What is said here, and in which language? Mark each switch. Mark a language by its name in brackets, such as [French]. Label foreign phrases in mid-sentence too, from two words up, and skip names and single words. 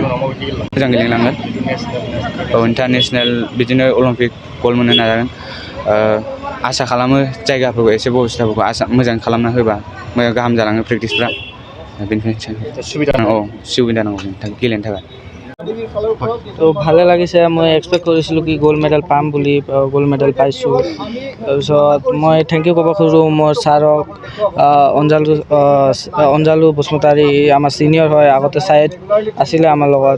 [Bodo] मोजां गेलेलांगोन। औ इन्टारनेसनेल बिदिनो अलिम्पिक ग'ल्ड मोननो नाजागोन। आसा खालामो जायगाफोरखौ एसे बेबस्थाफोरखौ मोजां खालामना होबा मोजां गाहाम जालाङो प्रेक्टिसफ्रा। बेनिखायनो सुबिदा नांगौ गेलेनो थाखाय। [Assamese] তো ভালে লাগিছে। মই এক্সপেক্ট কৰিছিলোঁ কি [English] gold medal [Assamese] পাম বুলি, [English] gold medal [Assamese] পাইছোঁ। তাৰপিছত মই [English] thank you [Assamese] ক'ব খোজোঁ মোৰ ছাৰক, অঞ্জালু বসুমতাৰী, আমাৰ ছিনিয়ৰ হয়, আগতে ছাইড আছিলে আমাৰ লগত।